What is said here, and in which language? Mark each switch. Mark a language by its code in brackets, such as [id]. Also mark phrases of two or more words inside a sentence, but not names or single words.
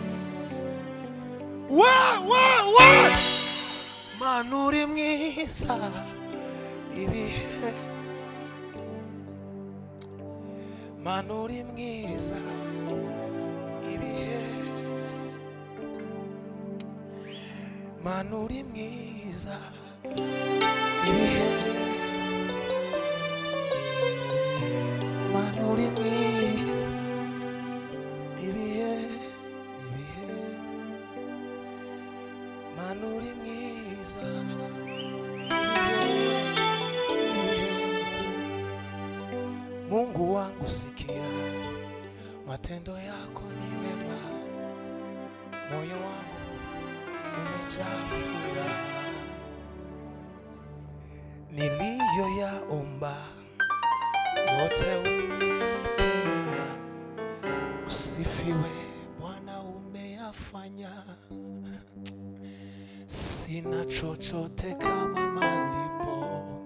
[rw] Mana uri mwiza ibihe Mana uri mwiza ibihe Mana uri mwiza ibihe Mana uri mwiza ibihe Mana uri mwiza [sw] Mungu wangu sikia matendo yako ni mema moyo wangu umejaa furaha niliyoyaomba yote umenipea usifiwe Bwana umeyafanya sina chochote kama malipo